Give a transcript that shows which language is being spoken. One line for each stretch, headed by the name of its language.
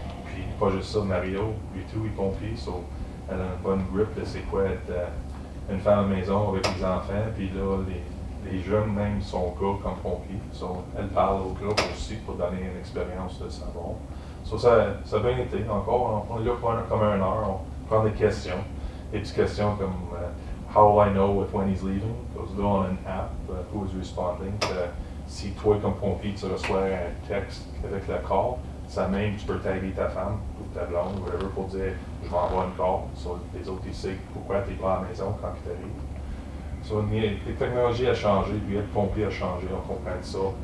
French: Puis pas juste ça, Mario, lui tout, il est pompier, so elle a une bonne grip de c'est quoi être une femme à la maison avec des enfants, puis là, les jeunes même sont gars comme pompiers. So, elle parle au groupe aussi pour donner une expérience de savoir. So, ça a bien été encore. On est là pour comme 1 heure, on prend des questions. Des petites questions comme
English: how will I know when he's leaving?
French: Because là, on a une app,
English: who is responding.
French: Si toi, comme pompier, tu reçois un texte avec le call, ça même, tu peux taguer ta femme ou ta blonde ou whatever pour dire je m'envoie une call. So, les autres, ils savent pourquoi tu n'es pas à la maison quand tu arrives. So, les technologies ont changé, puis être pompier a changé, on comprend ça.